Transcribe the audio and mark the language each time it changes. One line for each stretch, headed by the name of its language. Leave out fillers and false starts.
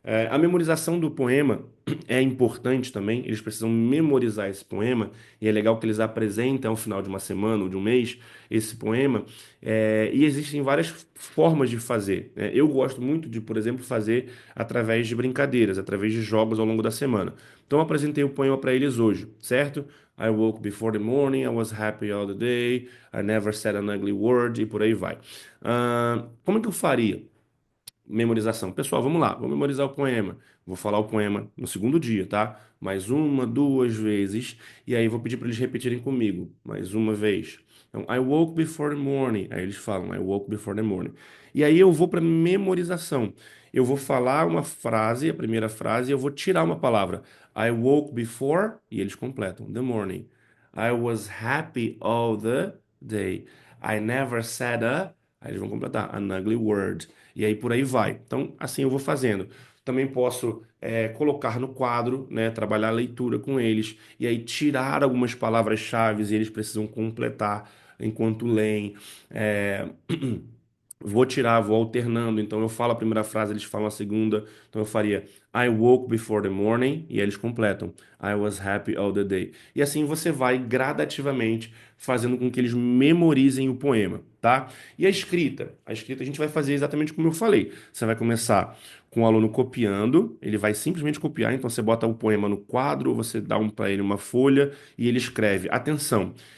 Portuguese: A memorização do poema é importante também, eles precisam memorizar esse poema, e é legal que eles apresentem ao final de uma semana ou de um mês esse poema, e existem várias formas de fazer, né? Eu gosto muito de, por exemplo, fazer através de brincadeiras, através de jogos ao longo da semana. Então, eu apresentei o poema para eles hoje, certo?
English: I woke before the morning, I was happy all the day, I never said an ugly word,
Portuguese: e por aí vai. Como é que eu faria? Memorização. Pessoal, vamos lá, vou memorizar o poema. Vou falar o poema no segundo dia, tá? Mais uma, duas vezes, e aí vou pedir para eles repetirem comigo, mais uma vez.
English: Então, I woke before the morning.
Portuguese: Aí eles falam,
English: I woke before the morning.
Portuguese: E aí eu vou para memorização. Eu vou falar uma frase, a primeira frase, e eu vou tirar uma palavra.
English: I woke before,
Portuguese: e eles completam,
English: the morning. I was happy all the day. I never said a,
Portuguese: aí eles vão completar,
English: an ugly word.
Portuguese: E aí por aí vai. Então, assim eu vou fazendo. Também posso colocar no quadro, né, trabalhar a leitura com eles, e aí tirar algumas palavras-chave e eles precisam completar enquanto leem. É, Vou tirar, vou alternando. Então eu falo a primeira frase, eles falam a segunda. Então eu faria
English: I woke before the morning
Portuguese: e aí eles completam
English: I was happy all the day.
Portuguese: E assim você vai gradativamente fazendo com que eles memorizem o poema, tá? E a escrita? A escrita a gente vai fazer exatamente como eu falei. Você vai começar com o aluno copiando, ele vai simplesmente copiar. Então você bota o poema no quadro, você dá para ele uma folha e ele escreve. Atenção!